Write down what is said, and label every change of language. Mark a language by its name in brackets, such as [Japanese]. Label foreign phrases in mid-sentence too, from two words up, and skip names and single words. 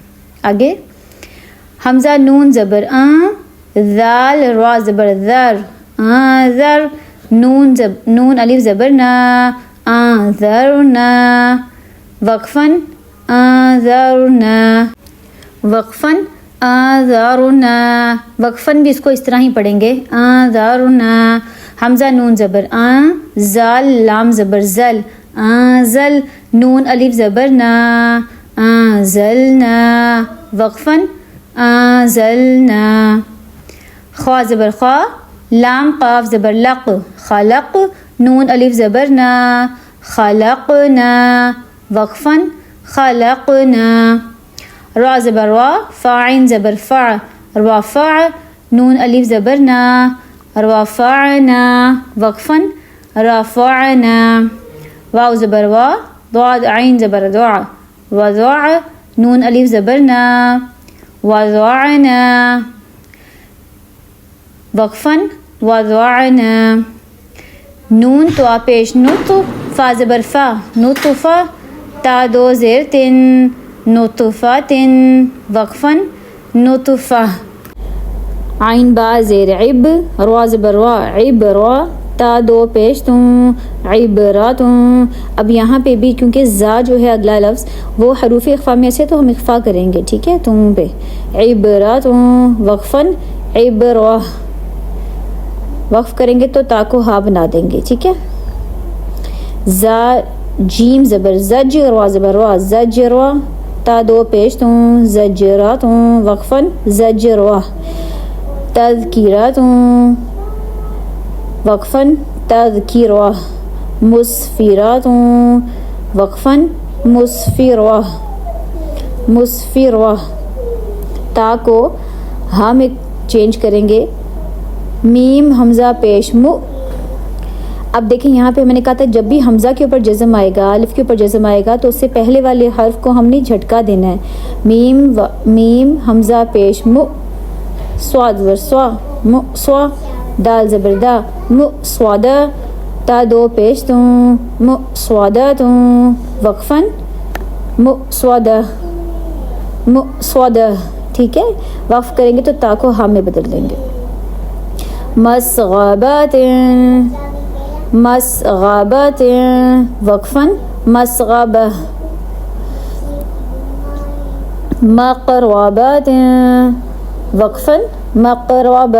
[Urdu] آگے حمزہ نون زبر آن, ذال را زبر ذر, ذر, نون الف زبر نا, انذرنا, وقفاً انذرنا, وقفاً انذرنا. وقفاً بھی اس کو اس طرح ہی پڑھیں گے انذرنا. حمزہ نون زبر آن, زال لام زبر زل, انزل, نون الف زبر نا, انزلنا, وقفاً انزلنا. خوا زبر خوا, لام قاف زبر لق, خلق, نون الف زبر نا, خلقنا, وقفاً خلقنا. را زبر را, فا عین زبر فع, رفع, نون الف زبر نا, رفعنا, وقفاً رفعنا. واو زبر وا, ضاد عین زبر ضع, وضع, نون الف زبر نا, وضعنا, وقفاً وضعنا. نون تو پیش نط, فا زبر فا, نطفا, تا دو زیر تن, نطفاتن, وقفاً نطفہ. عین با زیر عب, را زبر وا, عبرا, تا دو پیش توں, عبراتوں. اب یہاں پہ بھی کیونکہ زا جو ہے اگلا لفظ وہ حروف اخفا میں سے تو ہم اخفا کریں گے. ٹھیک ہے, توں پہ عبراتوں, وقفاً عبرا, وقف کریں گے تو تا کو ہا بنا دیں گے. ٹھیک ہے, زا جیم زبر زج, را زبر را, زجرا, تا دو پیش توں, زجراتوں, وقفاً زجرا. تذکیراتوں, وقفاً تذکیرہ. مسفراتوں, وقفاً مسفرہ, مسفرہ. تا کو ہاں میں چینج کریں گے. میم حمزہ پیش مو. اب دیکھیں یہاں پہ میں نے کہا تھا جب بھی حمزہ کے اوپر جزم آئے گا, الف کے اوپر جزم آئے گا تو اس سے پہلے والے حرف کو ہم نے جھٹکا دینا ہے. میم حمزہ پیش مو, صاد زبر سوا, مو سوا, دال زبر دا, مو سوادا, تا دو پیش توں, مو سوادا توں, وقفاً مو سوادا, مو سوادا. ٹھیک ہے, وقف کریں گے تو تا کو ہا میں بدل دیں گے. مسغبات, مسغبات, وقفاً مسغبہ. مقربات, وقفاً مقربہ.